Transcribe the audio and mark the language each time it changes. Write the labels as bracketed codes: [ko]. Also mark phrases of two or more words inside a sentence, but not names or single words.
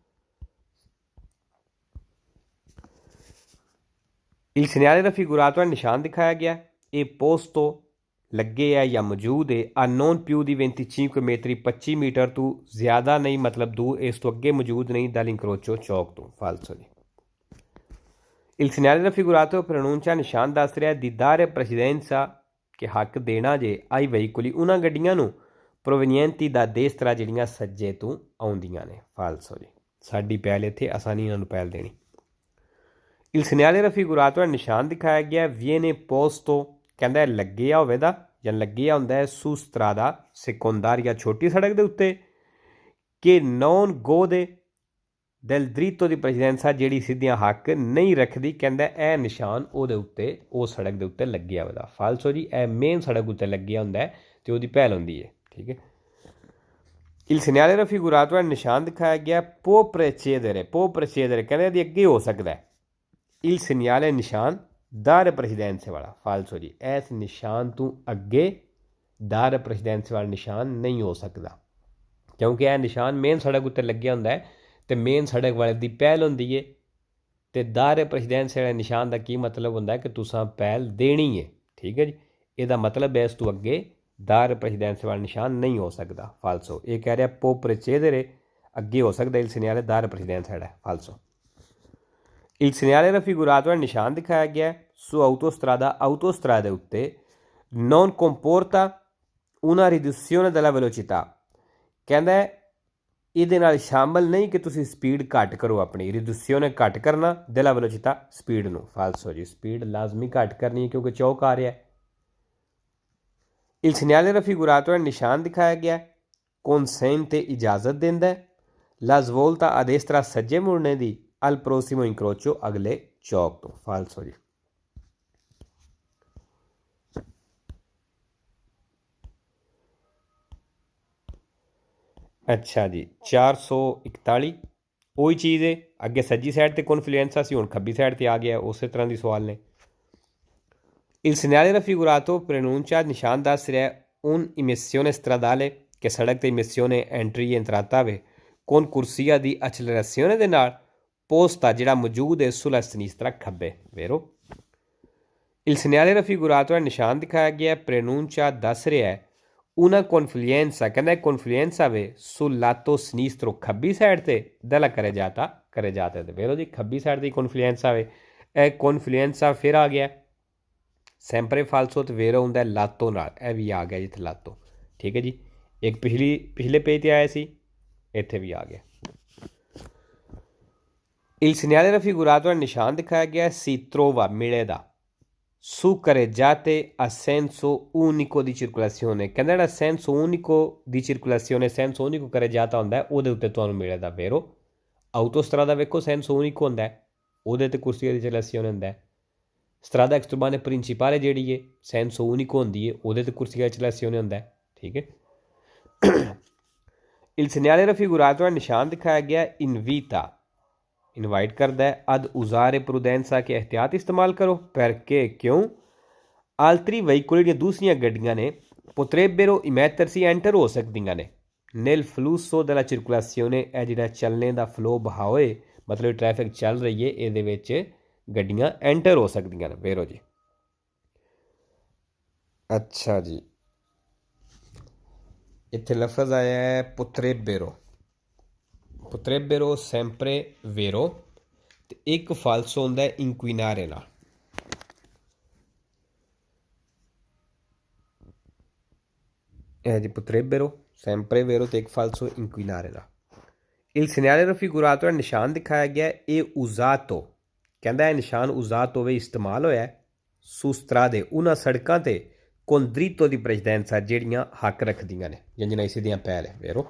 [it] Il segnale raffigurato [pa] ਨਿਸ਼ਾਨ ਦਿਖਾਇਆ ਗਿਆ ਇਹ posto ਲੱਗੇ ਹੈ ਜਾਂ ਮੌਜੂਦ ਹੈ ਆ [it] non più di 25 metri, [pa] 25 ਮੀਟਰ ਤੋਂ ਜ਼ਿਆਦਾ ਨਹੀਂ, ਮਤਲਬ ਦੂਰ, ਇਸ ਤੋਂ ਅੱਗੇ ਮੌਜੂਦ ਨਹੀਂ dall'incrocio ਚੌਕ ਤੋਂ, ਫਾਲਸੋ ਜੀ। [it] Il segnale raffigurato pronuncia [pa] ਨਿਸ਼ਾਨ ਦੱਸ ਰਿਹਾ [it] di dare precedenza, [pa] ਕਿ ਹੱਕ ਦੇਣਾ ਜੇ [it] ai veicoli [pa] ਉਹਨਾਂ ਗੱਡੀਆਂ ਨੂੰ [it] provenienti da destra [pa] ਜਿਹੜੀਆਂ ਸੱਜੇ ਤੋਂ ਆਉਂਦੀਆਂ ਨੇ, ਫਾਲਸੋ ਜੀ। ਸਾਡੀ ਪਹਿਲ ਇੱਥੇ, ਆਸਾਨੀ ਇਹਨਾਂ ਨੂੰ ਪਹਿਲ ਦੇਣੀ। [it] Il segnale raffigurato [pa] ਨਿਸ਼ਾਨ ਦਿਖਾਇਆ ਗਿਆ [it] viene posto, [pa] ਕਹਿੰਦਾ ਲੱਗਿਆ ਹੋਵੇ ਦਾ ਜਾਂ ਲੱਗਿਆ ਹੁੰਦਾ ਹੈ [it] su strada secondaria, [pa] ਛੋਟੀ ਸੜਕ ਦੇ ਉੱਤੇ ਕਿ [it] non gode del diritto di precedenza, [pa] ਜਿਹੜੀ ਸਿੱਧੀਆਂ ਹੱਕ ਨਹੀਂ ਰੱਖਦੀ, ਕਹਿੰਦਾ ਇਹ ਨਿਸ਼ਾਨ ਉਹਦੇ ਉੱਤੇ, ਉਹ ਸੜਕ ਦੇ ਉੱਤੇ ਲੱਗਿਆ ਹੋਵੇ ਦਾ, ਫਾਲਸੋ ਜੀ। ਇਹ ਮੇਨ ਸੜਕ ਉੱਤੇ ਲੱਗਿਆ ਹੁੰਦਾ ਹੈ ਅਤੇ ਉਹਦੀ ਪਹਿਲ ਹੁੰਦੀ ਹੈ, ਠੀਕ ਹੈ। [it] Il segnale raffigurato [pa] ਨਿਸ਼ਾਨ ਦਿਖਾਇਆ ਗਿਆ [it] può precedere, può precedere [pa] ਕਹਿੰਦੇ ਇਹਦੀ ਅੱਗੇ ਹੋ ਸਕਦਾ ਹੈ [it] il segnale [pa] ਨਿਸ਼ਾਨ [it] dare precedenza [pa] ਵਾਲਾ, ਫਾਲਸੋ ਜੀ। ਇਸ ਨਿਸ਼ਾਨ ਤੋਂ ਅੱਗੇ [it] dare precedenza [pa] ਵਾਲਾ ਨਿਸ਼ਾਨ ਨਹੀਂ ਹੋ ਸਕਦਾ ਕਿਉਂਕਿ ਇਹ ਨਿਸ਼ਾਨ ਮੇਨ ਸੜਕ ਉੱਤੇ ਲੱਗਿਆ ਹੁੰਦਾ ਹੈ ਅਤੇ ਮੇਨ ਸੜਕ ਵਾਲੇ ਦੀ ਪਹਿਲ ਹੁੰਦੀ ਹੈ, ਅਤੇ [it] dare precedenza [pa] ਵਾਲੇ ਨਿਸ਼ਾਨ ਦਾ ਕੀ ਮਤਲਬ ਹੁੰਦਾ ਕਿ ਤੁਸੀਂ ਪਹਿਲ ਦੇਣੀ ਹੈ, ਠੀਕ ਹੈ ਜੀ। ਇਹਦਾ ਮਤਲਬ ਹੈ ਇਸ ਤੋਂ ਅੱਗੇ [it] dare precedenza [pa] ਵਾਲਾ ਨਿਸ਼ਾਨ ਨਹੀਂ ਹੋ ਸਕਦਾ, ਫਾਲਸੋ। ਇਹ ਕਹਿ ਰਿਹਾ [it] può precedere, [pa] ਅੱਗੇ ਹੋ ਸਕਦਾ [it] il segnale dare precedenza [pa] ਵਾਲਾ, ਫਾਲਸੋ। [it] Il segnale raffigurato [pa] ਨਿਸ਼ਾਨ ਦਿਖਾਇਆ ਗਿਆ [it] su autostrada, autostrada ਉੱਤੇ non comporta una riduzione della velocità, [pa] ਕਹਿੰਦਾ ਇਹਦੇ ਨਾਲ ਸ਼ਾਮਲ ਨਹੀਂ ਕਿ ਤੁਸੀਂ ਸਪੀਡ ਘੱਟ ਕਰੋ, ਆਪਣੀ ਰਿਡਿਊਸਿone ਘੱਟ ਕਰਨਾ [it] della velocità [pa] ਸਪੀਡ ਨੂੰ। ਫਾਲਸੋ ਜੀ, ਸਪੀਡ ਲਾਜ਼ਮੀ ਘੱਟ ਕਰਨੀ ਹੈ ਕਿਉਂਕਿ ਚੌਕ ਆ ਰਿਹਾ। [it] Il segnale raffigurato è [pa] ਨਿਸ਼ਾਨ ਦਿਖਾਇਆ ਗਿਆ consente ਇਜਾਜ਼ਤ ਦਿੰਦਾ ਹੈ [it] la svolta a destra [pa] ਸੱਜੇ ਮੁੜਨੇ ਦੀ [it] al prossimo incrocio [pa] ਅਗਲੇ ਚੌਕ ਤੋਂ। ਫਾਲਸੋ ਜੀ। ਅੱਛਾ ਜੀ, 441 ਉਹੀ ਚੀਜ਼ ਹੈ, ਅੱਗੇ ਸੱਜੀ ਸਾਈਡ ਤੇ ਕੌਨਫਲੂਐਂਸਾ ਸੀ, ਹੁਣ ਖੱਬੀ ਸਾਈਡ ਤੇ ਆ ਗਿਆ, ਉਸੇ ਤਰ੍ਹਾਂ ਦੀ ਸਵਾਲ ਨੇ। [it] Il segnale raffigurato preannuncia [pa] ਨਿਸ਼ਾਨ ਦੱਸ ਰਿਹਾ [it] un emissione stradale [pa] ਕਿ ਸੜਕ ਤੇ [it] emissione entry entrata ਵੇ con corsia di accelerazione [pa] ਦੇ ਨਾਲ [it] posta [pa] ਜਿਹੜਾ ਮੌਜੂਦ ਹੈ [it] sulla sinistra ਖੱਬੇ, vero? Il segnale raffigurato è [pa] ਨਿਸ਼ਾਨ ਦਿਖਾਇਆ ਗਿਆ [it] preannuncia [pa] ਦੱਸ ਰਿਹਾ [it] una confluenza, ਕਹਿੰਦਾ confluenza ਵੇ sul lato sinistro [pa] ਖੱਬੀ ਸਾਈਡ ਤੇ [it] della carreggiata ਤੇ, vero ਜੀ? [pa] ਖੱਬੀ ਸਾਈਡ ਦੀ confluenza ਵੇ, ਇਹ confluenza ਫਿਰ ਆ ਗਿਆ [it] sempre falso [pa] ਤੇ ਵੇਰੋ ਹੁੰਦਾ ਲਾਤੋ ਨਾਲ, ਇਹ ਵੀ ਆ ਗਿਆ ਜਿੱਥੇ ਲਾਤੋ। ਠੀਕ ਹੈ ਜੀ, ਇੱਕ ਪਿਛਲੇ ਪੇਜ 'ਤੇ ਆਇਆ ਸੀ, ਇੱਥੇ ਵੀ ਆ ਗਿਆ। [it] Il segnale raffigurato [pa] ਨਿਸ਼ਾਨ ਦਿਖਾਇਆ ਗਿਆ [it] si trova ਮਿਲੇਗਾ su carreggiate a senso unico di circolazione, [pa] ਕਹਿੰਦਾ ਜਿਹੜਾ [it] senso unico di circolazione, senso unico carreggiata [pa] ਹੁੰਦਾ ਉਹਦੇ ਉੱਤੇ ਤੁਹਾਨੂੰ ਮਿਲੇਗਾ, [it] vero? autostrada ਵੇਖੋ senso unico ਹੁੰਦਾ, [pa] ਉਹਦੇ ਤੇ [it] corsia di circolazione ਹੁੰਦਾ। strada extraurbana principale [pa] ਜਿਹੜੀ ਹੈ [it] senso unico [pa] ਹੁੰਦੀ ਹੈ, ਉਹਦੇ ਤੇ [it] corsia di circolazione [pa] ਹੁੰਦਾ। ਠੀਕ ਹੈ। [it] Il segnale raffigurato [pa] ਨਿਸ਼ਾਨ ਦਿਖਾਇਆ ਗਿਆ invita, ਇਨਵਾਈਟ ਕਰਦਾ ਹੈ [it] ad usare prudenza [pa] ਕਿ ਅਹਿਤਿਆਤ ਇਸਤੇਮਾਲ ਕਰੋ, perché ਕਿਉਂ [it] altri veicoli [pa] ਜਿਹੜੀਆਂ ਦੂਸਰੀਆਂ ਗੱਡੀਆਂ ਨੇ [it] potrebbero immettersi [pa] ਐਂਟਰ ਹੋ ਸਕਦੀਆਂ ਨੇ [it] nel flusso della circolazione, [pa] ਇਹ ਜਿਹੜਾ ਚੱਲਣੇ ਦਾ ਫਲੋ ਬਹਾਓ ਹੈ, ਮਤਲਬ ਟ੍ਰੈਫਿਕ ਚੱਲ ਰਹੀ ਹੈ ਇਹਦੇ ਵਿੱਚ ਗੱਡੀਆਂ ਐਂਟਰ ਹੋ ਸਕਦੀਆਂ ਨੇ, ਵੇਰੋ ਜੀ। ਅੱਛਾ ਜੀ, ਇੱਥੇ ਲਫ਼ਜ਼ ਆਇਆ ਹੈ [it] potrebbero, sempre vero, [pa] ਤੇ ਇੱਕ ਫਾਲਸੋ ਹੁੰਦਾ inquinare ਨਾਲ। ਇਹ ਜੀ [it] potrebbero sempre vero [pa] ਤੇ ਇੱਕ ਫਾਲਸੋ inquinare ਨਾਲ। [it] Il segnale raffigurato [pa] ਹੈ ਨਿਸ਼ਾਨ ਦਿਖਾਇਆ ਗਿਆ ਇਹ usato, ਕਹਿੰਦਾ ਇਹ ਨਿਸ਼ਾਨ usato ਵੇ ਇਸਤੇਮਾਲ ਹੋਇਆ [it] su strade [pa] ਉਹਨਾਂ ਸੜਕਾਂ ਤੇ [it] con dritto di precedenza [pa] ਜਿਹੜੀਆਂ ਹੱਕ ਰੱਖਦੀਆਂ ਨੇ ਜਾਂ ਜਿਹਨਾਂ ਸਿੱਧੀਆਂ ਪਹਿਲ ਹੈ, [it] vero?